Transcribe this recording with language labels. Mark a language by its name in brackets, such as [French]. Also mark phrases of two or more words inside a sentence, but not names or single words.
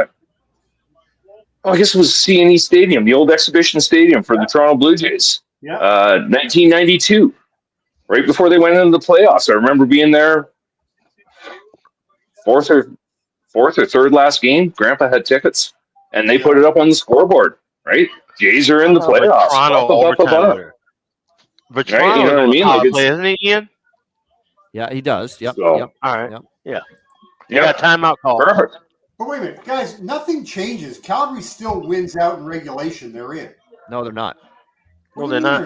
[English] Oh, I guess it was CNE Stadium, the old exhibition stadium for the Toronto Blue Jays. Yeah. 1992, right before they went into the playoffs. I remember being there, fourth or third last game. Grandpa had tickets, and they put it up on the scoreboard. Right, Jays are in the playoffs. Toronto Ba, ba, ba, ba, overtime ba. winner. But Right, you Toronto know what I mean? Like, play, isn't it, Ian? Yeah, he does. Yep. So- Yep. All right. Yep. Yeah. Yeah, Yeah. Timeout call. perfect. But wait a minute, guys, nothing changes. Calgary still wins out in regulation. They're in. No, they're not. What No, do you they're